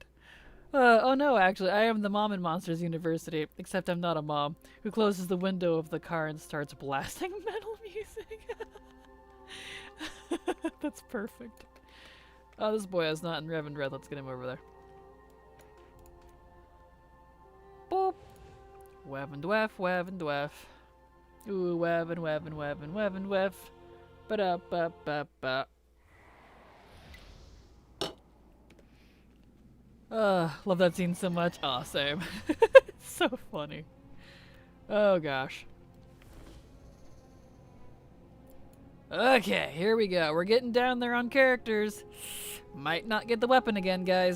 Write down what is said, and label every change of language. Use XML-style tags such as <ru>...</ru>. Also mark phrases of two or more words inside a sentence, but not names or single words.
<en>Oh no, actually, I am the mom in Monsters University, except I'm not a mom, who closes the window of the car and starts blasting metal music. That's perfect. Oh, this boy is not in Reverend Red. Let's get him over there. Boop. Wev and dwef. Ooh, wev and wev. Ba-da-ba-ba-ba. Love that scene so much. Aw, same. It's so funny. Oh, gosh. Okay, here we go. We're getting down there on characters. Might not get the weapon again, guys.</en>